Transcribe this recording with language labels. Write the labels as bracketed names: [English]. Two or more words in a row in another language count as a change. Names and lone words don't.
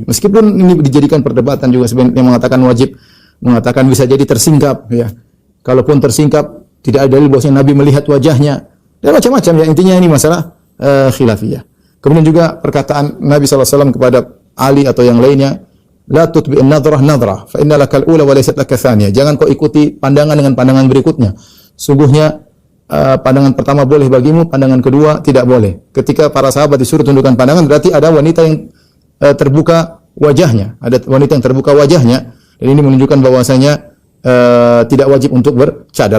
[Indonesian] Meskipun ini dijadikan perdebatan juga, sebenarnya yang mengatakan wajib, mengatakan bisa jadi tersingkap ya. Kalaupun tersingkap tidak ada dalil bahwasanya Nabi melihat wajahnya. Dan macam-macam ya, intinya ini masalah khilafiyah. Kemudian juga perkataan Nabi SAW kepada Ali atau yang lainnya, [Arabic] "لا تتبع النظرة النظرة, فإن لك الأولى وليست لك الثانية." [Indonesian] Jangan kau ikuti pandangan dengan pandangan berikutnya. Sungguhnya pandangan pertama boleh bagimu, pandangan kedua tidak boleh. Ketika para sahabat disuruh tundukkan pandangan, berarti ada wanita yang terbuka wajahnya, ada wanita yang terbuka wajahnya, dan ini menunjukkan bahwasanya tidak wajib untuk bercadar.